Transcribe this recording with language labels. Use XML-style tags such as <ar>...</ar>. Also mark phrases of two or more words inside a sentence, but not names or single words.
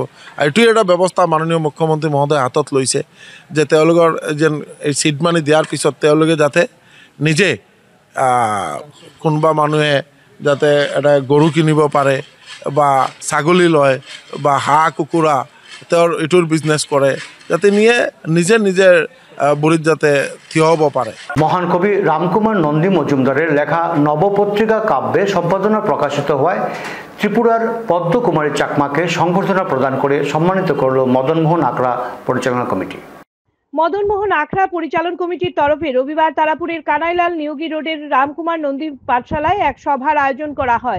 <as>আৰু এইটোৱে এটা ব্যৱস্থা মাননীয় মুখ্যমন্ত্ৰী মহোদয়ে হাতত লৈছে যে তেওঁলোকৰ যেন এই চিড মানি দিয়াৰ পিছত তেওঁলোকে যাতে নিজে কোনোবা মানুহে যাতে এটা গৰু কিনিব পাৰে বা ছাগলী লয় বা হাঁহ কুকুৰা তেওঁৰ এইটোৰ বিজনেছ কৰে, যাতে নিজে বুড়িত যাতে থিয় হ'ব পাৰে।</as> <bn>মহান কবি রামকুমার নন্দী মজুমদারের লেখা নবপত্রিকা কাব্যে সম্পাদনা প্রকাশিত হওয়ায় ত্রিপুরার পদ্মকুমারী চাকমাকে সংবর্ধনা প্রদান করে সম্মানিত করল মদনমোহন আখড়া পরিচালনা কমিটি। মদনমোহন আখড়া পরিচালন কমিটির তরফে রবিবার তারাপুরের কানাইলাল নিয়োগী রোডের রামকুমার নন্দী পাঠশালায় এক সভার আয়োজন করা হয়।</bn>